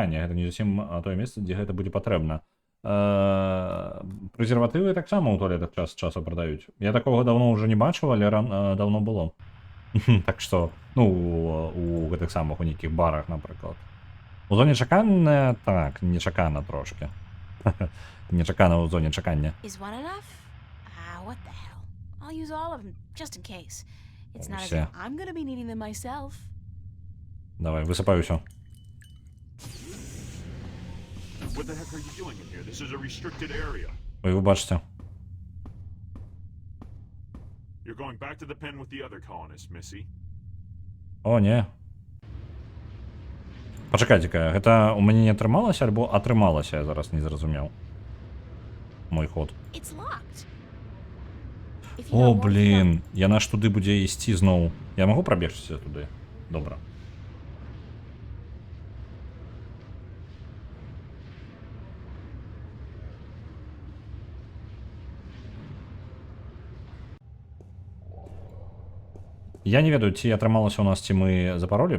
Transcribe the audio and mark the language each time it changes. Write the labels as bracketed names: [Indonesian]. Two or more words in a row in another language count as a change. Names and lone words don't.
[Belarusian] Гэта не зусім тое месца, дзе гэта будзе патрэбна. Прэзерватывы таксама ў туалетах час часу прадаюць. Я такога даўно ўжо не бачыў, але даўно было. Так што, ну, у гэтых самых у нейкіх барах, напрыклад. У зоне чакання, так, нечакана трошки. Нечакана ў зоне чакання. [English] Is one enough? What the hell? I'll use all of them, just in case. It's not as if I'm gonna be needing them myself. [Belarusian] Давай, высыпаю ўсё. [English] What the heck are you doing in here? This is a restricted area. [Belarusian] Ой, вы бачыце. [English] You're going back to the pen with the other colonists, Missy. [Belarusian] О, не. Пачакайце-ка, гэта у мяне не атрымалася альбо атрымалася, я зараз не зразумеў. Мой ход. [English] It's locked. [Belarusian] О, блин, яна ж туды будзе ісці зноў. Я магу прабегчыся туды? Добра. Я не ведаю, ці атрымалася у нас, ці мы запаролі.